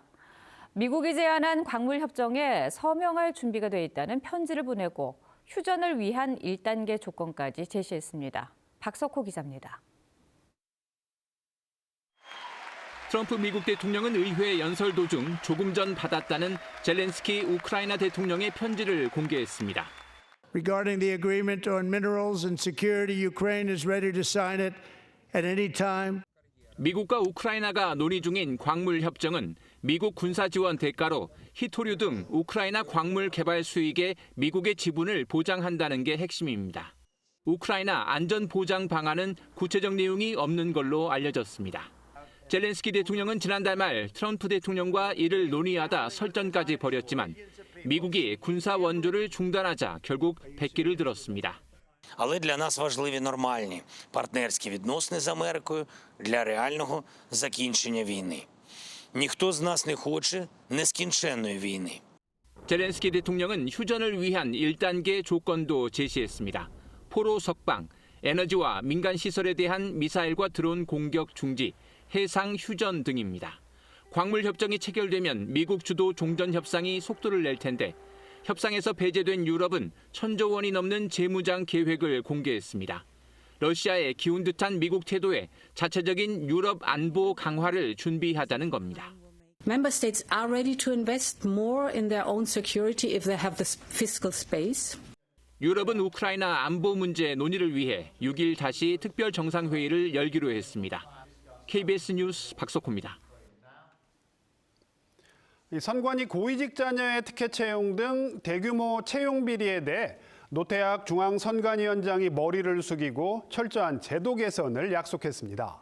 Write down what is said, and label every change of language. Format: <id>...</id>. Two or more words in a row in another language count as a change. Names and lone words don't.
<ko>미국이 제안한 광물 협정에 서명할 준비가 돼 있다는 편지를 보내고 휴전을 위한 1단계 조건까지 제시했습니다. 박석호 기자입니다. 트럼프 미국 대통령은 의회 연설 도중 조금 전 받았다는 젤렌스키 우크라이나 대통령의 편지를 공개했습니다.</ko> <en>Regarding the agreement on minerals and security, Ukraine is ready to sign it at any time.</en> <ko>미국과 우크라이나가 논의 중인 광물 협정은 미국 군사 지원 대가로 히토류 등 우크라이나 광물 개발 수익의 미국의 지분을 보장한다는 게 핵심입니다. 우크라이나 안전 보장 방안은 구체적 내용이 없는 걸로 알려졌습니다. 젤렌스키 대통령은 지난달 말 트럼프 대통령과 이를 논의하다 설전까지 벌였지만 미국이 군사 원조를 중단하자 결국 백기를 들었습니다.</ko> <uk>Але для нас важливі нормальні партнерські відносини з Америкою для реального закінчення війни. Ніхто з нас не хоче нескінченної війни.</uk> <ko>젤렌스키 대통령은 휴전을 위한 1단계 조건도 제시했습니다. 포로 석방, 에너지와 민간 시설에 대한 미사일과 드론 공격 중지, 해상 휴전 등입니다. 광물 협정이 체결되면 미국 주도 종전 협상이 속도를 낼 텐데 협상에서 배제된 유럽은 1,000조 원이 넘는 재무장 계획을 공개했습니다. 러시아의 기운 듯한 미국 태도에 자체적인 유럽 안보 강화를 준비하다는 겁니다.</ko> <en>Member states are ready to invest more in their own security if they have the fiscal space.</en> <ko>유럽은 우크라이나 안보 문제 논의를 위해 6일 다시 특별 정상회의를 열기로 했습니다. KBS 뉴스 박석호입니다. 선관위 고위직 자녀의 특혜 채용 등 대규모 채용 비리에 대해 노태학 중앙선관위원장이 머리를 숙이고 철저한 제도 개선을 약속했습니다.</ko>